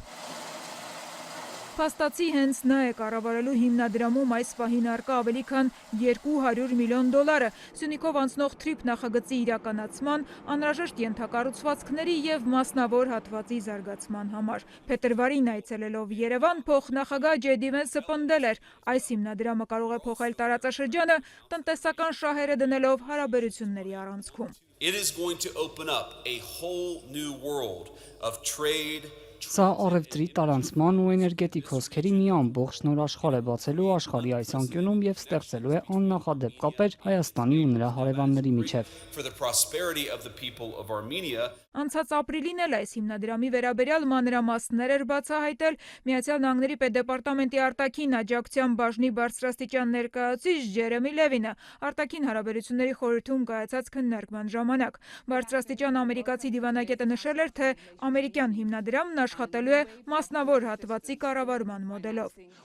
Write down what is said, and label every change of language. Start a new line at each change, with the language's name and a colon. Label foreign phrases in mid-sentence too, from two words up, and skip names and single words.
Armenian: Փաստացի հենց նա է կառավարելու հիմնադրամում այս պահին առկա ավելի քան $200 միլիոն։ Սյունիքով անցնող Թրիփ նախագծի իրականացման, անհրաժեշտ ենթակառուցվածքների եւ մասնավոր հատվածի զարգացման համար։ Փետրվարին այցելելով Երևան, փոխնախագահ Ջեյ Դի Վենսը պնդել էր, այս հիմնադրամը կարող է փոխել տարածաշրջանը, տնտեսական շահերը դնելով հարաբերությունների առանցքում։
English: It is going to open up a whole new world of trade.
Armenian: Սա առևտրի, տարանցման ու էներգետիկ հոսքերի մի ամբողջ նոր աշխարհ է բացելու աշխարհի այս անկյունում եւ ստեղծելու է աննախադեպ կապեր Հայաստանի ու նրա հարևանների միջև։ Անցած ապրիլին էլ այս հիմնադրամի վերաբերյալ մանրամասներ էր բացահայտել Միացյալ Նահանգների պետդեպարտամենտի արտաքին աջակցության բաժնի բարձրաստիճան ներկայացուցիչ Ջերեմի Լևինը արտաքին հարաբերությունների խորհրդում կայացած քննարկման ժամանակ։ Բարձրաստիճան ամերիկացի դիվանագետը նշել էր, թե ամերիկյան հիմնադրամն աշխատելու է մասնավոր հատվածի կառավարման մոդելով։